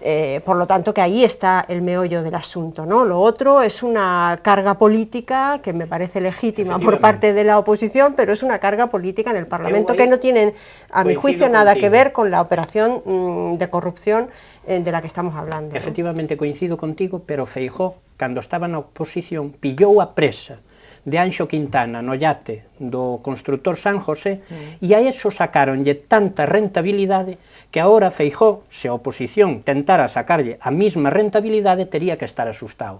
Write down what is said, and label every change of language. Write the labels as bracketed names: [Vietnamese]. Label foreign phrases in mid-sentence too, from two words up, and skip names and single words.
[Spanish] Por lo tanto, que ahí está el meollo del asunto, ¿no? Lo otro es una carga política que me parece legítima por parte de la oposición, pero es una carga política en el Parlamento que no tiene, a mi juicio, nada que ver con la operación de corrupción de la que estamos hablando, ¿no? [Galician] Efectivamente, coincido contigo, pero Feijóo, cando estaba na oposición, pillou a presa de Anxo Quintana no yate do constructor San José e a eso sacaronlle tanta rentabilidade que agora Feijóo, se a oposición tentara sacarlle a mesma rentabilidade, tería que estar asustado.